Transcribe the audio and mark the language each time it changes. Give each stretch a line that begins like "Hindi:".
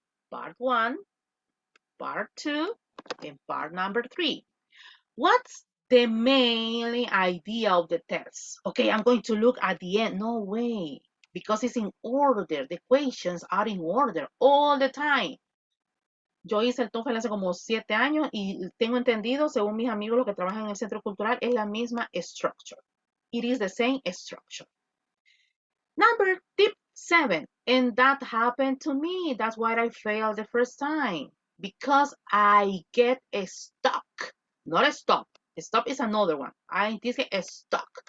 English: Part 1, part 2, and part number 3. What's the main idea of the test? Okay, I'm going to look at the end. No way, because it's in order. The questions are in order all the time.
Spanish: Yo hice el TOEFL hace como 7 años y tengo entendido, según mis amigos los que trabajan en el centro cultural, es la misma structure.
English: It is the same structure. Tip 7, and that happened to me. That's why I failed the first time, because I get stuck. Not a stop. A stop is another one. I get stuck.